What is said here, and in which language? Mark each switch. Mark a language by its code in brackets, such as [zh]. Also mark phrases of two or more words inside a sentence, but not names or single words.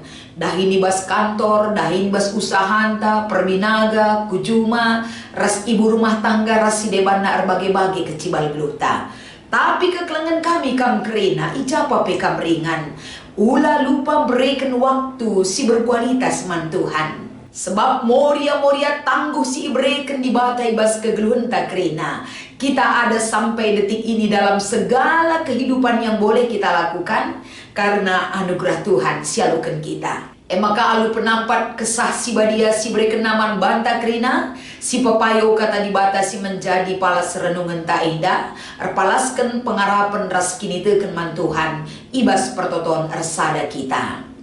[btx] Dahin ibas kantor, dahin ibas usahanta, perbinaga, kujuma, ras [id] ibu rumah tangga, [btx] ras si debana erbage-bage kecibal geluta. Tapi kekelengan kami kam kerena, ijapa pekam ringan. Ula lupa berikan waktu si berkualitas man Tuhan. Sebab moria-moria tangguh si ibreken di bata ibas kegeluhan tak kerena. [id] Kita ada sampai detik ini dalam segala kehidupan yang boleh kita lakukan karena anugerah Tuhan [btx] sialukan kita. Maka alu penampat kesah si badia si berkenaman banta kerina si papayo kata di bata si menjadi palas renungan tak indah erpalaskan pengarapan ras kini teken man Tuhan ibas pertoton ersada kita.